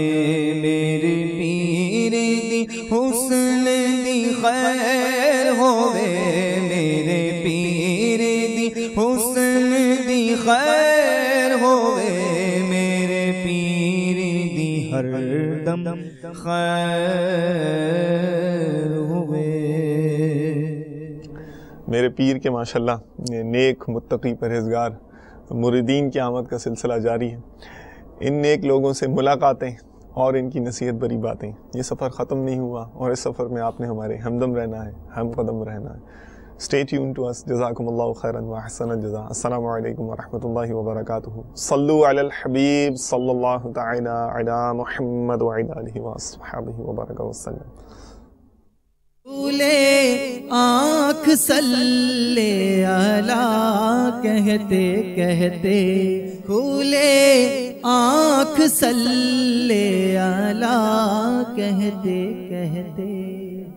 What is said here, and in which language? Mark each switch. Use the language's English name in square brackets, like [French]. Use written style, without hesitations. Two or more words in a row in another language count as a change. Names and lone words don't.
[Punjabi] میرے پیر دی حسن دی خیر ہووے، میرے پیر دی حسن دی خیر ہووے. میرے پیر دی ہردم خیر ہووے. [Urdu] میرے پیر کے ماشاءاللہ نیک متقی پرہیزگار مریدین کی آمد کا سلسلہ جاری ہے. ان نیک لوگوں سے ملاقاتیں اور ان کی نصیحت بری باتیں، یہ سفر ختم نہیں ہوا، اور اس سفر میں آپ نے ہمارے ہمدم رہنا ہے، ہم قدم رہنا ہے. [English] Stay tuned to us. [Arabic] جزاکم اللہ خیرا وحسن الجزاء. السلام علیکم ورحمۃ اللہ وبرکاتہ. صلو علی الحبیب صلی اللہ تعالی علی محمد وعلی آلہ وصحبہ وبارک وسلم. [Urdu] کھولے آنکھ [Arabic] صلی علی [Urdu] کہتے کہتے، کھولے آنکھ [Arabic] صلی علی [Urdu] کہتے کہتے.